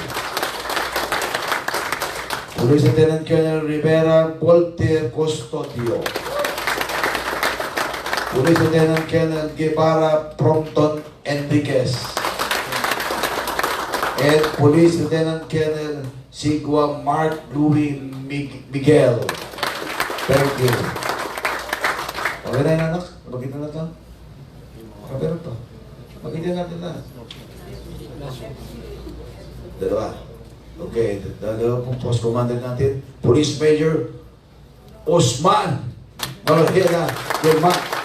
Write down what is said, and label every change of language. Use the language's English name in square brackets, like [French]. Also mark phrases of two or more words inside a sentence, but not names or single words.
[English] Police Lieutenant Colonel Rivera Volter Custodio. Police Lieutenant Colonel Guevara Prompton Enriquez. And Police Lieutenant Colonel Sigua Mark Louis Miguel. Thank you. [Filipino] Okay na yun, anak? Magkita na ito? Okay na ito. Magkita natin na. Dalawa. Okay, dalawa pong [English] post commander [Filipino] natin. Police Major Osman Marojeda German.